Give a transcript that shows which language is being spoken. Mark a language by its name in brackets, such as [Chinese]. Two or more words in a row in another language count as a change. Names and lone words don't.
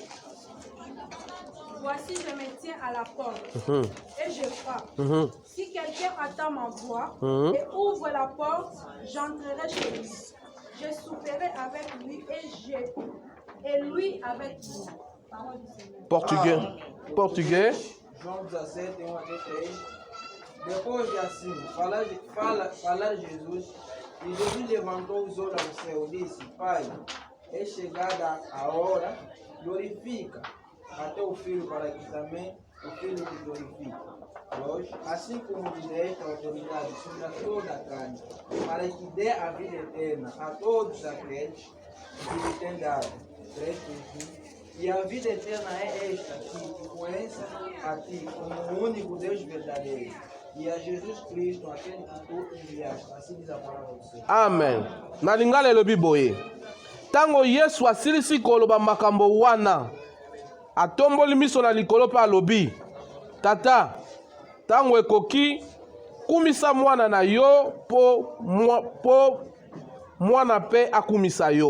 [French] Voici, je me tiens à la porte et je frappe. Si quelqu'un attend ma voix et ouvre la porte, j'entrerai chez lui. Je souperai avec lui et lui avec moi. Parole du Seigneur. Portugais. [Portuguese] João 17, 1 até 3. Depois de assim, falar Jesus, e Jesus levantou os olhos ao céu e disse: Pai, é chegada a hora, glorifica até o Filho, para que também o Filho te glorifique. 2. Assim como lhe deste a autoridade sobre toda a carne, para que dê a vida eterna a todos aqueles que lhe tem dado. 3. E a vida eterna é esta, que te conheça a ti como o único Deus verdadeiro, e a Jesus Cristo, aquele que tu enviaste. Assim diz a palavra do Senhor. [Lingala] Amen. Na lingala elobi boye. Tango Yesu asilisi koloba makambo wana. Atomboli miso na likolo pe alobi: Tata, tango ekoki kumisa mwana na yo po mwana pe akumisa yo.